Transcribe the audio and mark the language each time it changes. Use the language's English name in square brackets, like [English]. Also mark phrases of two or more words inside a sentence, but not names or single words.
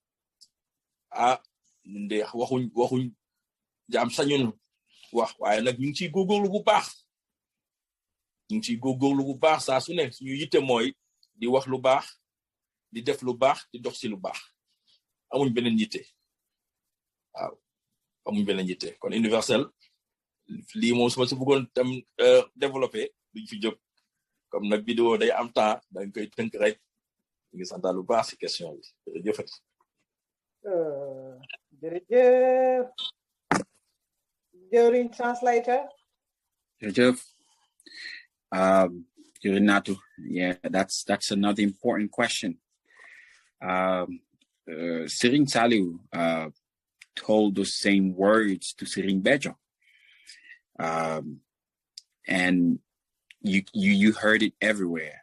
[Wolof] ñun de waxuñ jaam sañun wax waaye nag ñu ngi ciy góorgóorlu bu baax saa su ne suñu yitte mooy di wax lu baax di def lu baax di dox ci lu baax amuñ beneen yitte waaw amuñ beneen yitte kon universel lii moom su ma si bëggoon tam développé duñ fi jóg comme nag vidéo day am temps dañ koy tënk rek ñu ngi santaal lu baax si question bi jërëjëfati jërëjëf jëwriñ translator jërëjëf Natou, [English] yeah, that's another important question. Serigne Saliou told the same words to Serigne Béthio, and you heard it everywhere.